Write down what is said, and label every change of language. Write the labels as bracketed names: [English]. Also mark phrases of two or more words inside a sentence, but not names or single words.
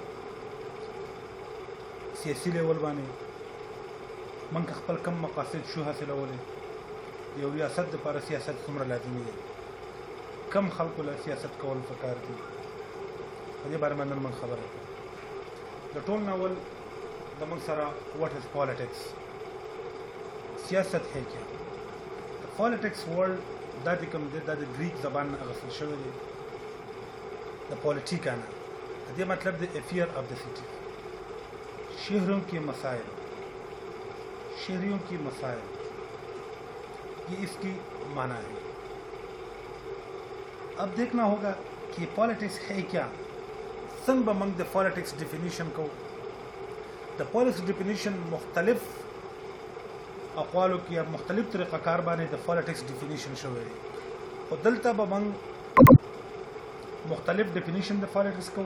[Pashto] سیاسي لیول باندې موږ خپل کم مقاصد شو حاصلولی، یو ریاست لپاره سیاست څومره لازمي دی، کم خلکو له سیاست کول پکار دي. په دې باره باندې موږ خبره کوو. د ټول ناول د موږ سره [English] what is politics، [Urdu] سیاست ہے کیا. [Pashto] د [English] politics world [Pashto] دا د کوم دی، دا د ګریک زبان نه اخیستل شوی دی، د پولیټیکا نه. د دې مطلب دی [English] affair of the city, [Urdu] شہروں کے مسائل، شہریوں کی مسائل، یہ اس کی معنی ہے. اب دیکھنا ہوگا کہ پالیٹکس ہے کیا. [Pashto] څنګه به موږ د [English] politics definition [Pashto] کوو. د [English] politics definition [Pashto] مختلف اقوالو کې یا مختلف طریقه کار باندې د [English] politics definition [Pashto] شوی دی، خو دلته به موږ مختلف ډیفینیشن د پالیټکس کوو.